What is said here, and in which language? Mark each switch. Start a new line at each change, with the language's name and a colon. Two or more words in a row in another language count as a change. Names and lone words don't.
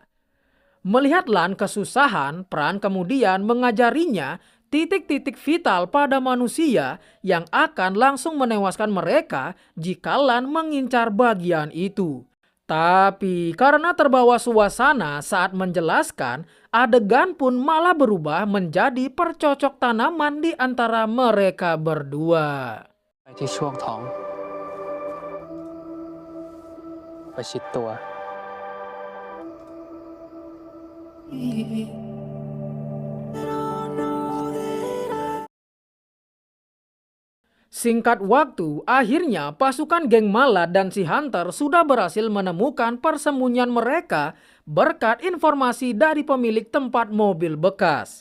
Indonesian: Melihat Lan kesusahan, Pran kemudian mengajarinya titik-titik vital pada manusia yang akan langsung menewaskan mereka jika Lan mengincar bagian itu. Tapi karena terbawa suasana saat menjelaskan, adegan pun malah berubah menjadi percocok tanaman di antara mereka berdua.
Thai: ไปที่ช่วงท้องประชิดตัว
Indonesian: Singkat waktu, akhirnya pasukan geng Mala dan si Hunter sudah berhasil menemukan persembunyian mereka berkat informasi dari pemilik tempat mobil bekas.